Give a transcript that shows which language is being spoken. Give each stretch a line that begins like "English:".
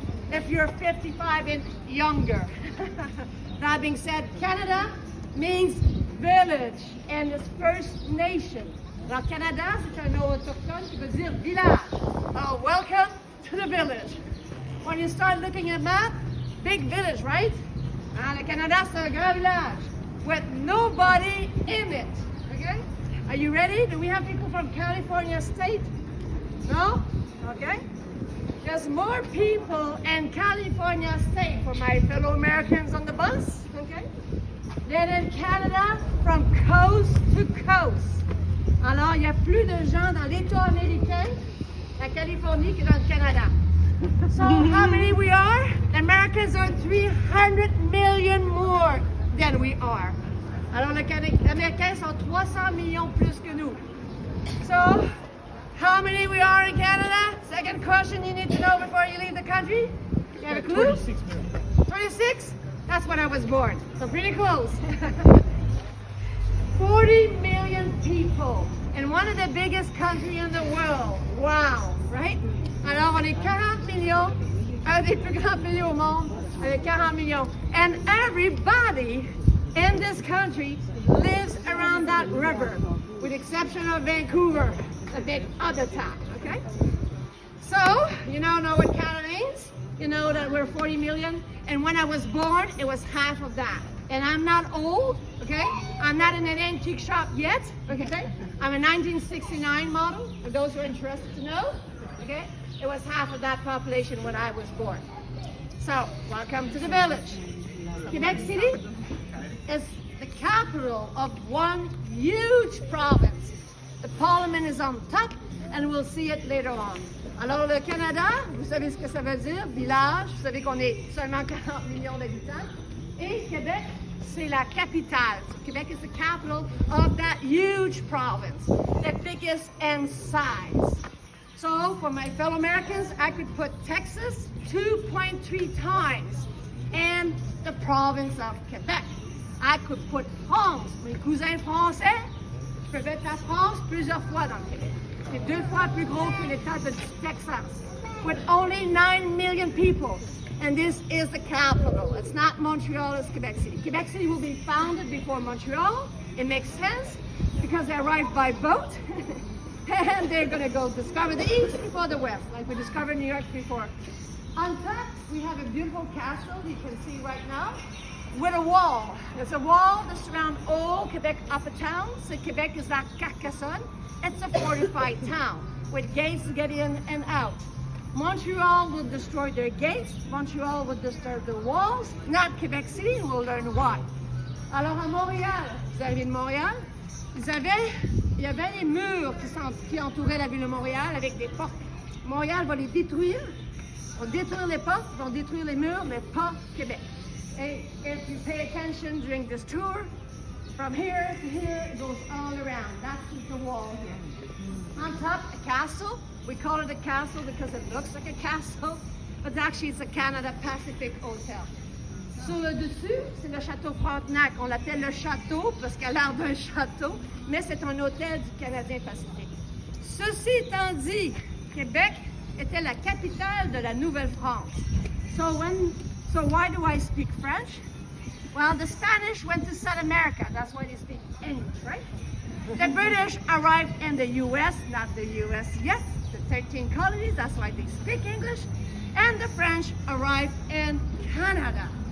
English: If you're 55 and younger. That being said, Canada means village and it's First Nation.
French: Alors Canada, c'est un nom autochtone qui veut dire village.
English: Oh, welcome to the village. When you start looking at map, big village, right?
French: Le Canada, c'est un grand village
English: with nobody in it. Okay? Are you ready? Do we have people from California State? No? Okay. There's more people in California State, for my fellow Americans on the bus, okay, than in Canada from coast to coast.
French: Alors, il y a plus de gens dans l'État américain, la Californie, que dans le Canada.
English: So, how many we are? The Americans are 300 million more than we are.
French: Alors, les Américains sont 300 millions plus que nous.
English: So, how many we are in Canada? Second question you need to know before you leave the country. You have a clue? 26 million. 26? That's when I was born. So pretty close. 40 million people in one of the biggest countries in the world. Wow, right? Alors on est 40 millions, un des plus grands pays au monde, avec 40 millions. And everybody in this country lives around that river, with the exception of Vancouver, a big other town, okay? So, you now know what Canada means. You know that we're 40 million. And when I was born, it was half of that. And I'm not old, okay? I'm not in an antique shop yet, okay? I'm a 1969 model, for those who are interested to know, okay? It was half of that population when I was born. So, welcome to the village. Quebec City is the capital of one huge province. The parliament is on top, and we'll see it later on.
French: Alors, le Canada, vous savez ce que ça veut dire, village, vous savez qu'on est seulement 40 millions d'habitants. Et Québec, c'est la capitale.
English: So Quebec is the capital of that huge province, the biggest in size. So, for my fellow Americans, I could put Texas 2.3 times in the province of Quebec. I could put France,
French: mes cousins français, je peux mettre la France plusieurs fois dans le Québec. C'est 2 fois plus gros que l'État de Texas,
English: with only 9 million people. And this is the capital. It's not Montreal, it's Quebec City. Quebec City will be founded before Montreal. It makes sense because they arrived by boat. And they're going to go discover the east before the west, like we discovered New York before. On top, we have a beautiful castle you can see right now, with a wall. There's a wall that surrounds Old Quebec upper town. So Quebec is like Carcassonne. It's a fortified town with gates to get in and out. Montreal will destroy their gates. Montreal will destroy the walls. Not Quebec City. We'll learn why.
French: Alors à Montréal, vous arrivez de Montréal, il y avait les murs qui entouraient la ville de Montréal avec des portes. Montréal va les détruire. On va détruire les portes, on va détruire les murs, mais pas Québec.
English: And if you pay attention during this tour, from here to here, it goes all around. That's the wall here. On top, a castle. We call it a castle because it looks like a castle, but actually it's a Canada Pacific Hotel.
French: Sur le dessus, c'est le château Frontenac. On l'appelle le château parce qu'elle a l'air d'un château, mais c'est un hôtel du Canadien Pacifique. Ceci étant dit, Québec était la capitale de la Nouvelle-France.
English: So why do I speak French? Well, the Spanish went to South America. That's why they speak English, right? The British arrived in the U.S., not the U.S. yet, the 13 colonies. That's why they speak English. And the French arrived in Canada.